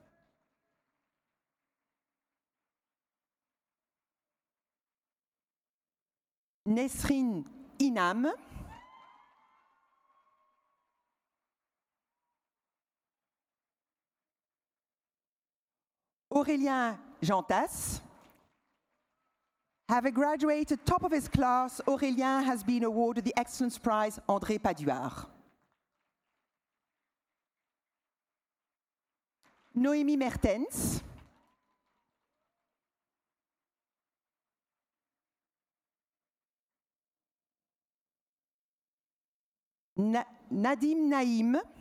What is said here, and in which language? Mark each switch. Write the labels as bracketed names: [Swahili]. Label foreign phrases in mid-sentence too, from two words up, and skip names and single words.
[English] Nesrine Inam. Aurélien Jantas. Having graduated top of his class, Aurélien has been awarded the Excellence Prize André Paduard. Noémie Mertens. Nadim Naïm.